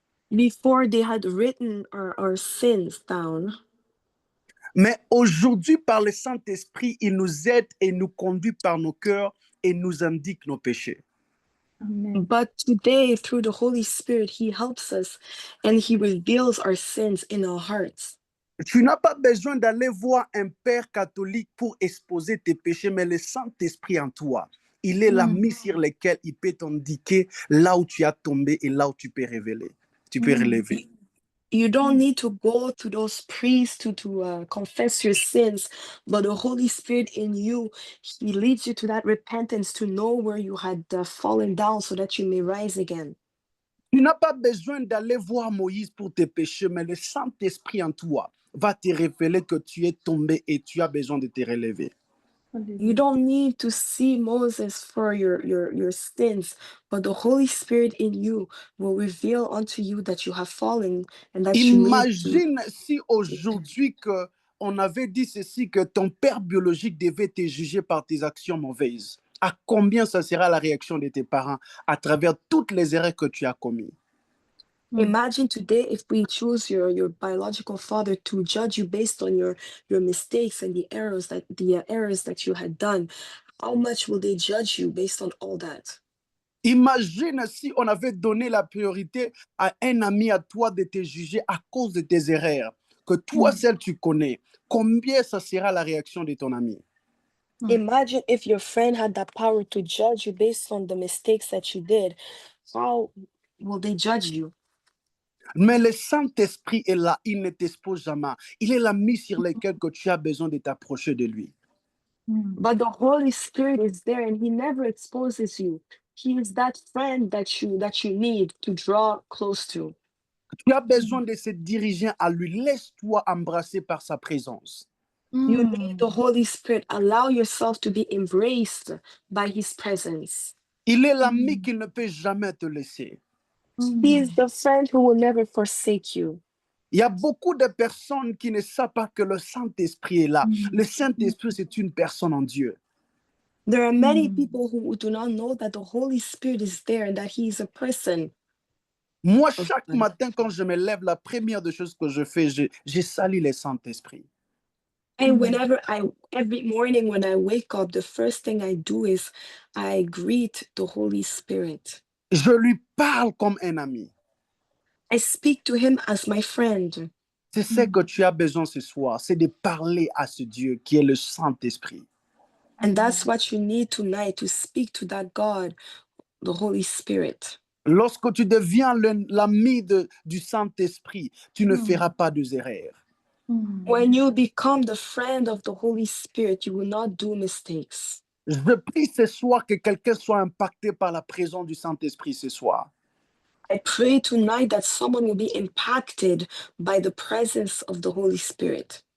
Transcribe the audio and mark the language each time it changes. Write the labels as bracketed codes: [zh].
[en] Before they had written our sins down. [fr] Mais aujourd'hui, par le Saint-Esprit, il nous aide et nous conduit par nos cœurs et nous indique nos péchés. Amen. [en] But today, through the Holy Spirit, he helps us and he reveals our sins in our hearts. [fr] Tu n'as pas besoin d'aller voir un père catholique pour exposer tes péchés, mais le Saint-Esprit en toi, il est l'ami sur lequel il peut t'indiquer là où tu as tombé et là où tu peux relever. [en] You don't need to go to those priests to confess your sins, but the Holy Spirit in you, he leads you to that repentance to know where you had fallen down so that you may rise again. [fr] Tu n'as pas besoin d'aller voir Moïse pour tes péchés, mais le Saint-Esprit en toi va te révéler que tu es tombé et tu as besoin de te relever. [en] You don't need to see Moses for your sins, but the Holy Spirit in you will reveal unto you that you have fallen and that you need to. [fr] Imagine si aujourd'hui on avait dit ceci, que ton père biologique devait te juger par tes actions mauvaises. À combien ça sera la réaction de tes parents à travers toutes les erreurs que tu as commises? [en] Imagine today if we choose your biological father to judge you based on your mistakes and the errors that you had done. How much will they judge you based on all that? [fr] Imagine si on avait donné la priorité à un ami à toi de te juger à cause de tes erreurs, que toi seul tu connais. Combien ça sera la réaction de ton ami? [en] Imagine if your friend had that power to judge you based on the mistakes that you did. How will they judge you? [fr] Mais le Saint-Esprit est là, il ne t'expose jamais. Il est l'ami sur lequel que tu as besoin de t'approcher de lui. [en] But the Holy Spirit is there and he never exposes you. He is that friend that you need to draw close to. [fr] Tu as besoin de se diriger à lui. Laisse-toi embrasser par sa présence. [en] You need the Holy Spirit. Allow yourself to be embraced by his presence. [fr] Il est l'ami qui ne peut jamais te laisser. [en] He is the friend who will never forsake you. [fr] Il y a beaucoup de personnes qui ne savent pas que le Saint-Esprit est là. Le Saint-Esprit, c'est une personne en Dieu. [en] There are many people who do not know that the Holy Spirit is there and that he is a person. [fr] Moi, chaque matin, quand je me lève, la première des choses que je fais, je salue le Saint-Esprit. [en] And every morning when I wake up, the first thing I do is I greet the Holy Spirit. [fr] Je lui parle comme un ami. [en] I speak to him as my friend. [fr] C'est ce que tu as besoin ce soir, c'est de parler à ce Dieu qui est le Saint-Esprit. [en] And that's what you need tonight, to speak to that God, the Holy Spirit. [fr] Lorsque tu deviens l'ami du Saint-Esprit, tu ne feras pas d'erreurs. [en] When you become the friend of the Holy Spirit, you will not do mistakes. [fr] Je prie ce soir que quelqu'un soit impacté par la présence du Saint-Esprit ce soir. [en] I pray tonight that someone will be impacted by the presence of the Holy Spirit.